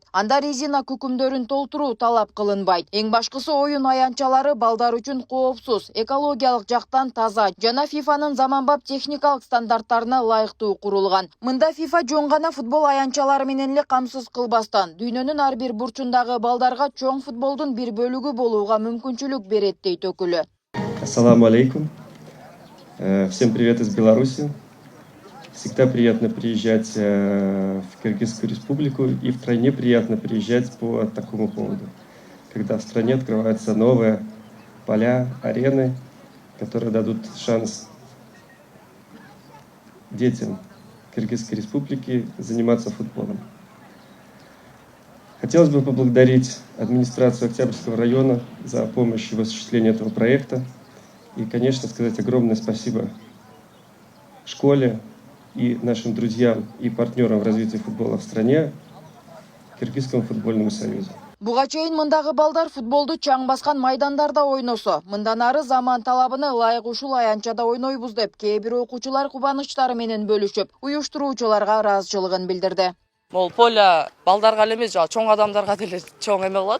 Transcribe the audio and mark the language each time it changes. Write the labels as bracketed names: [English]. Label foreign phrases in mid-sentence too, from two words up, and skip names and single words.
[Kyrgyz] Анда резина күкүмдөрүн толтуруу талап кылынбайт. Эң башкысы оюн аянтчалары балдар үчүн коопсуз, экологиялык жактан таза жана FIFAнын заманбап техникалык стандарттарына ылайыктуу курулган. Мында FIFA жөн гана футбол аянтчалары менен эле камсыз кылбастан дүйнөнүн ар бир бурчундагы балдарга чоң футболдун бир бөлүгү болууга мүмкүнчүлүк берет дейт өкүлү. [Arabic] Ассаламу алейкум. [Russian] Всем привет из Беларуси. Всегда приятно приезжать в Кыргызскую республику, и втройне приятно приезжать по такому поводу, когда в стране открываются новые поля, арены, которые дадут шанс детям Кыргызской республики заниматься футболом. Хотелось бы поблагодарить администрацию Октябрьского района за помощь в осуществлении этого проекта. И, конечно, сказать огромное спасибо школе и нашим друзьям и партнерам в развитии футбола в стране, Кыргызскому футбольному союзу. [Kyrgyz] Буга чейин мындагы балдар футболду чаң баскан майдандарда ойносо, мындан ары заман талабына ылайык ушул аянтчада ойнойбуз деп кээ бир окуучулар кубанычтары менен бөлүшүп, уюштуруучуларга ыраазычылыгын билдирди. Бул поле балдарга эле эмес, чоң адамдарга деле чоң эме кылат.